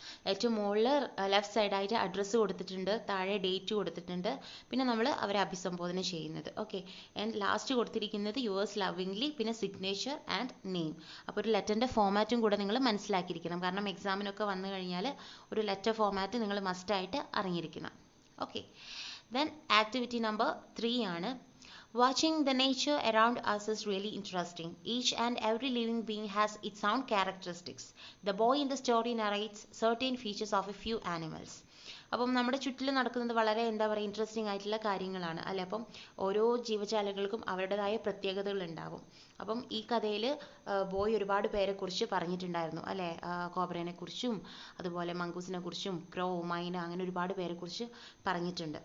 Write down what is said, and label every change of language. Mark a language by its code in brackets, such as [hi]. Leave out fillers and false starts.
[ml] ഏറ്റവും മുകളിൽ ലെഫ്റ്റ് സൈഡായിട്ട് അഡ്രസ്സ് കൊടുത്തിട്ടുണ്ട്, താഴെ ഡേറ്റ് കൊടുത്തിട്ടുണ്ട്, പിന്നെ നമ്മൾ അവരെ അഭിസംബോധന ചെയ്യുന്നത്. ഓക്കെ, ആൻഡ് ലാസ്റ്റ് കൊടുത്തിരിക്കുന്നത് യുവേഴ്സ് ലവിംഗ്ലി, പിന്നെ സിഗ്നേച്ചർ ആൻഡ് നെയിം. അപ്പോൾ ഒരു ലെറ്ററിൻ്റെ ഫോമാറ്റും കൂടെ നിങ്ങൾ മനസ്സിലാക്കിയിരിക്കണം. കാരണം എക്സാമിനൊക്കെ വന്നു കഴിഞ്ഞാൽ ഒരു ലെറ്റർ ഫോമാറ്റ് നിങ്ങൾ മസ്റ്റായിട്ട് അറിഞ്ഞിരിക്കണം. [en] Okay, then activity number 3 ആണ്. Watching the nature around us is really interesting. Each and every living being has its own characteristics. The boy in the story narrates certain features of a few animals. [ml] അപ്പം നമ്മുടെ ചുറ്റിലും നടക്കുന്നത് വളരെ എന്താ പറയുക interesting ആയിട്ടുള്ള കാര്യങ്ങളാണ് അല്ലെ. അപ്പം ഓരോ ജീവജാലങ്ങൾക്കും അവരുടേതായ പ്രത്യേകതകൾ ഉണ്ടാവും. അപ്പം ഈ കഥയിൽ ബോയ് ഒരുപാട് പേരെ കുറിച്ച് പറഞ്ഞിട്ടുണ്ടായിരുന്നു അല്ലെ. കോബ്രേനെ കുറിച്ചും അതുപോലെ മംഗൂസിനെ കുറിച്ചും ക്രോ, മൈന, അങ്ങനെ ഒരുപാട് പേരെ കുറിച്ച് പറഞ്ഞിട്ടുണ്ട്.